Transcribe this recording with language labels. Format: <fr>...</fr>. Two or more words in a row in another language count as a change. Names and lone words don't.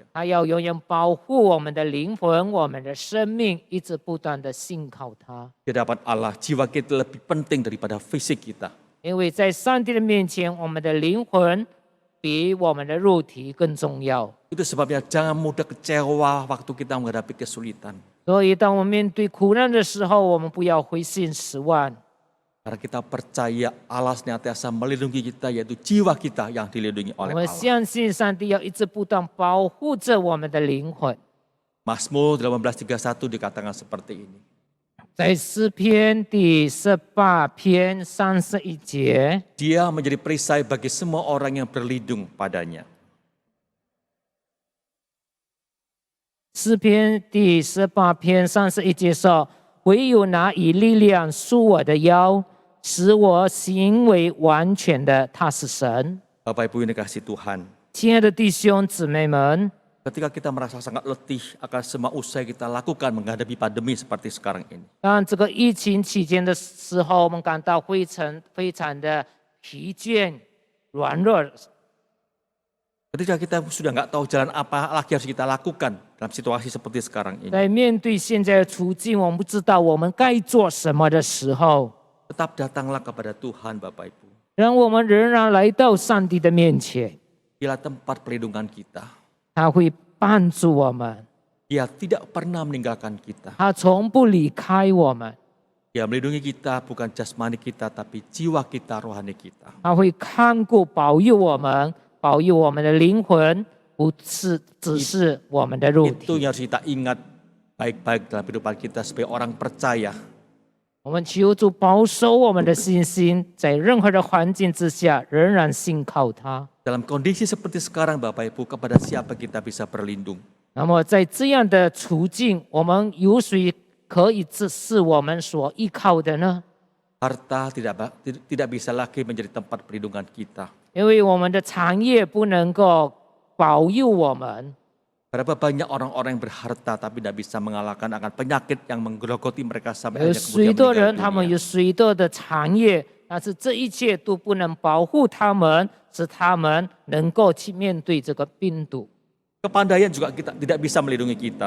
<zh>他要永远保护我们的灵魂、我们的生命，一直不断的信靠他。</zh> <id>Di hadapan Allah, jiwa kita lebih penting daripada fisik kita.</id> <zh>因为在上帝的面前，我们的灵魂比我们的肉体更重要。</zh> <id>Itu sebabnya jangan mudah kecewa waktu kita menghadapi kesulitan.</id> <zh>所以，当我们面对苦难的时候，我们不要灰心失望，</zh> <id>Karena kita percaya Allah senantiasa melindungi kita, yaitu jiwa kita yang dilindungi</id> <zh>我</zh> <id>oleh</id> <zh>们</zh> <id>Allah.</id> <zh>相信上帝要一直不断保护着我们的灵魂。</zh> <id>Mazmur 18:31 dikatakan seperti ini.</id> <zh>在诗篇第18篇31节，</zh> <id>Dia menjadi perisai bagi semua orang yang berlindung padanya.</id> <zh>诗篇第18篇31节说：“唯有那以力量束我的腰，使我行为完全的，他是神。”</zh> <id>Bapak Ibu yang dikasihi Tuhan,</id> <zh>亲爱的弟兄姊妹们，</zh> <id>ketika kita merasa sangat letih akan semua usaha kita lakukan menghadapi pandemi seperti sekarang ini.</id> <zh>当这个疫情期间的时候，我们感到非常的疲倦、软弱。</zh> <id>Ketika kita sudah nggak tahu jalan apa lagi harus kita lakukan dalam situasi seperti sekarang ini.</id> <zh>在面对现在的处境，我们不知道我们该做什么的时候，</zh> <id>Tetap datanglah kepada Tuhan, Bapak Ibu.</id> <zh>让我们仍然来到上帝的面前，</zh> <id>Dialah tempat perlindungan kita.</id> <zh>他会帮助我们，</zh> <id>Dia tidak pernah meninggalkan kita.</id> <zh>他从不离开我们，</zh> <id>Dia melindungi kita bukan jasmani kita tapi jiwa kita, rohani kita.</id> <zh>他会看顾保佑我们，保佑我们的灵魂，不是只是我们的肉</zh> <id>Itu</id> <zh>体。</zh> <id>yang harus kita ingat baik-baik dalam kehidupan kita sebagai orang percaya.</id> <zh>我们求主保守我们的信心，在任何的环境之下，仍然信靠他。</zh> <id>Dalam kondisi seperti sekarang Bapak Ibu, kepada siapa kita bisa berlindung?</id> <zh>那么在这样的处境，我们有谁可以是我们所依靠的呢？</zh> <id>Harta tidak bisa lagi menjadi tempat perlindungan kita.</id> <zh>因为我们的产业不能够保佑我们。</zh> <id>Berapa banyak orang-orang yang berharta tapi tidak bisa mengalahkan akan penyakit yang menggerogoti mereka sampai</id> <zh>有</zh> <id>akhirnya</id> <zh>许</zh> <id>kemudian</id> <zh>多</zh> <id>meninggal</id> <zh>人，他们</zh> <id>dunia.</id> <zh>有许多的产业，但是这一切都不能保护他们，使他们能够去面对这个病毒。</zh> <id>Kepandaian juga kita tidak bisa melindungi kita.</id>